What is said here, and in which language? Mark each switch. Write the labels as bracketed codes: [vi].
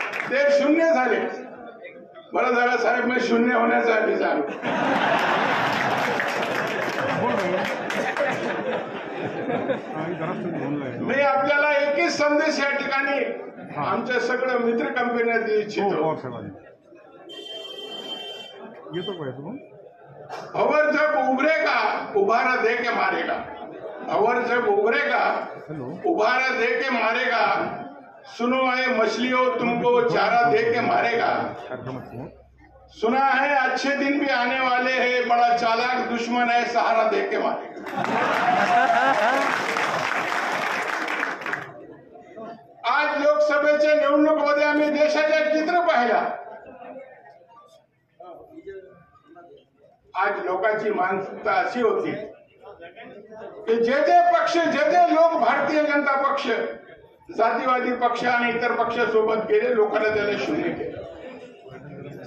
[mr] ते शून्य झाले। बरं झालं साहेब, मी शून्य होण्याचा आधी झालो। मी आपल्याला एकच संदेश या ठिकाणी आमच्या सगळ्या मित्र कंपन्या देऊ इच्छितो। [hi] और जब उभरेगा उभारा दे के मारेगा, और जब उभरेगा उभारा दे के मारेगा, सुनो है मछलियों तुमको चारा दे के मारेगा, सुना है अच्छे दिन भी आने वाले हैं, बड़ा चालाक दुश्मन है सहारा दे के मारेगा। [mr] आज लोकसभेच्या निवडणुकीमध्ये आम्ही देशाचे चित्र पाहिला। आज लोकांची मानसिकता अशी होती की जे पक्ष जे लोक भारतीय जनता पक्ष, जातीवादी पक्ष आणि इतर पक्षासोबत गेले, लोकांना त्याला शून्य केलं।